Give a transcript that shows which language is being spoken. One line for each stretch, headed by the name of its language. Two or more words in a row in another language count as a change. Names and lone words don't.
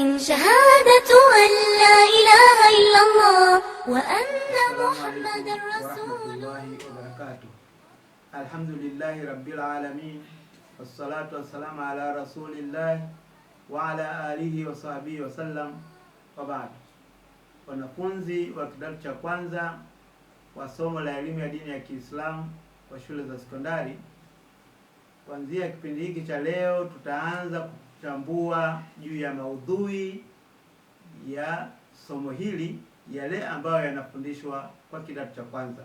Arabic: شهادة أن لا إله إلا الله وأن محمد رسول الله. الحمد لله رب العالمين والصلاة والسلام على رسول الله وعلى آله وصحبه وسلم. وبعد,
Swahili: wanafunzi wa kidato cha kwanza wa somo la elimu ya dini ya Kiislamu kwa shule za sekondari, kuanzia kipindi hiki cha leo tutaanza kuchambua juu ya maudhui ya somo hili, yale ambayo yanafundishwa kwa kidato cha kwanza.